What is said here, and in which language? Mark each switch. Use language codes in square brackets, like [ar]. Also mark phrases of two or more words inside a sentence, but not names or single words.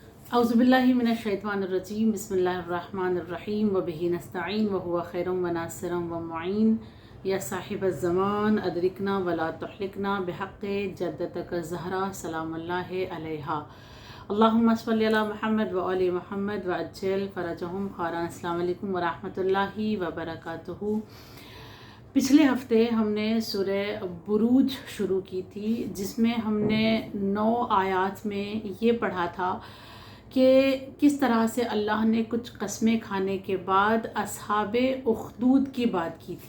[ar] أعوذ بالله من الشيطان الرجيم بسم الله الرحمن الرحيم وبه نستعين وهو خير وناصر ومعين يا صاحب الزمان أدركنا ولا تهلكنا بحق جدتك زهراء سلام الله عليها اللهم صل على محمد وآل محمد وعجل فرجهم خاران. السلام عليكم ورحمة الله وبركاته. [ur] پچھلے ہفتے ہم نے سورہ بروج شروع کی تھی، جس میں ہم نے 9 آیات میں یہ پڑھا تھا کہ کس طرح سے اللہ نے کچھ قسمیں کھانے کے بعد اصحاب اخدود کی بات کی تھی.